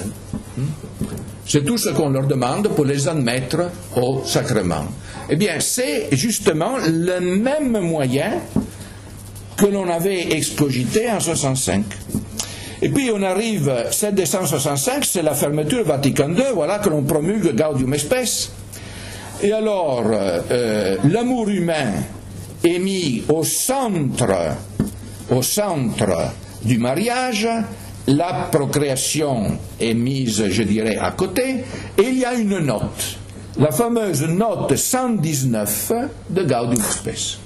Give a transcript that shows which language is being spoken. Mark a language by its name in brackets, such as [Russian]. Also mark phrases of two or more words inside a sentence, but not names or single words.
[French] C'est tout ce qu'on leur demande pour les admettre au sacrement. Eh bien, c'est justement le même moyen que l'on avait excogité en 65. Et puis on arrive, 1765, c'est la fermeture Vatican II, voilà que l'on promulgue Gaudium et Spes. Et alors, l'amour humain est mis au centre du mariage, la procréation est mise, je dirais, à côté, et il y a une note, la fameuse note 119 de Gaudium et Spes.